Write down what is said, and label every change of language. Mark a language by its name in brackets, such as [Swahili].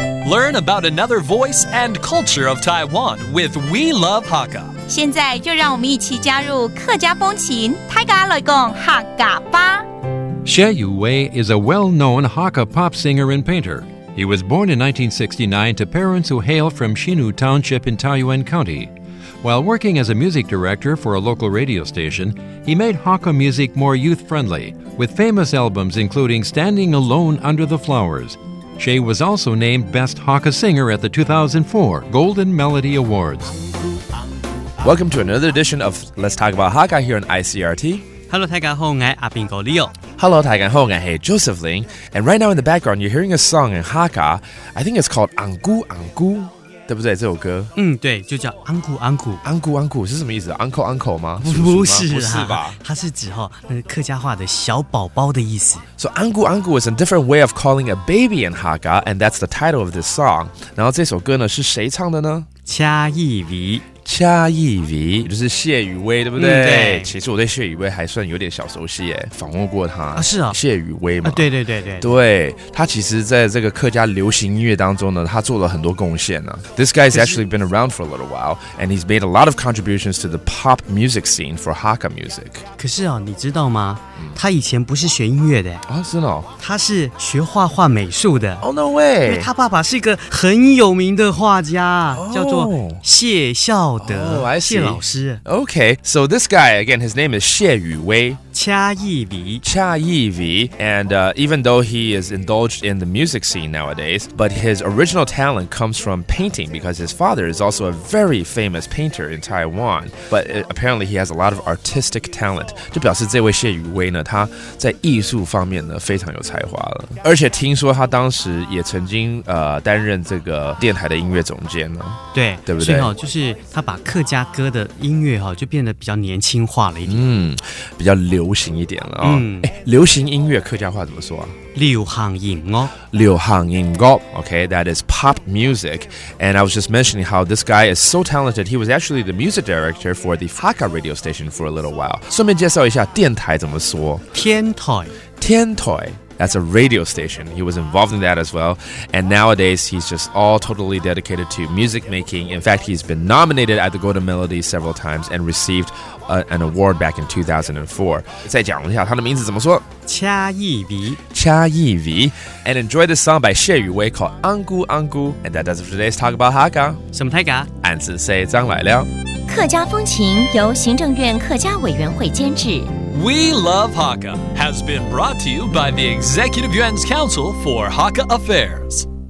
[English] Learn about another voice and culture of Taiwan with We Love Hakka. [Chinese] 现在就让我们一起加入客家风情，大家来讲客家吧。 [English] Xie Yuwei is a well-known Hakka pop singer and painter. He was born in 1969 to parents who hail from Xinu Township in Taoyuan County. While working as a music director for a local radio station, he made Hakka music more youth-friendly, with famous albums including Standing Alone Under the Flowers. Xie was also named Best Hakka Singer at the 2004 Golden Melody Awards. Welcome to another edition of Let's Talk About Hakka here on Icrt. [Chinese] Hello， 大家好，我係阿邊個 Leo。 [English] Hello, [Chinese] 大家好，我係 [English] Joseph Ling. And right now in the background, you're hearing a song in Hakka. I think it's called Angku Angku. [Chinese] 对不对？这首歌，对，就叫 Angku Angku。Angku Angku 是什么意思 ？ [English] Uncle Uncle 吗？ [Chinese] 不是啦，不是吧？它是指那个客家话的小宝宝的意思。 [English] So Angku Angku is a different way of calling a baby in Hakka, and that's the title of this song. [Chinese] 然后这首歌呢是谁唱的呢？恰意為。恰意為就是謝宇威，对不对？对。其实我对謝宇威还算有点小熟悉耶，访问过他啊，是啊，謝宇威嘛，对，他其实在这个客家流行音乐当中呢，他做了很多贡献呢。 [English] This guy's actually been around for a little while, and he's made a lot of contributions to the pop music scene for Hakka music. [Chinese] 可是你知道吗？他以前不是学音乐的啊，真的哦，他是学画画美术的。 [English] Oh no way！ [Chinese] 因为他爸爸是一个很有名的画家，叫做谢孝德，谢老师。 [English] Okay, so this guy again, his name is 謝宇威。 [Chinese] 恰意為 [English] and even though he is indulged in the music scene nowadays, but his original talent comes from painting because his father is also a very famous painter in Taiwan. But apparently he has a lot of artistic talent. [Chinese] 就表示这位謝宇威呢，他在艺术方面呢非常有才华了，而且听说他当时也曾经担任这个电台的音乐总监呢。对不对？所以就是他把客家歌的音乐就变得比较年轻化了一点，比较流行一点了流行音乐客家话怎么说啊？流行音樂。 [English] Okay, that is pop music. And I was just mentioning how this guy is so talented. He was actually the music director for the Hakka radio station for a little while. [Chinese] 顺便介绍一下电台怎么说？天台。 [English] That's a radio station. He was involved in that as well. And nowadays, he's just all totally dedicated to music making. In fact, he's been nominated at the Golden Melody several times and received an award back in 2004. [Chinese] 再讲一下他的名字怎么说？恰意 [English] 為 And enjoy this song by 謝宇威 called Angku Angku. And that does it for today's Talk About Hakka. [Chinese] 什麼大家？俺自say 張來了。客家风情由行政院客家委员会监制。 [English] We Love Hakka has been brought to you by the Executive Yuan's Council for Hakka Affairs.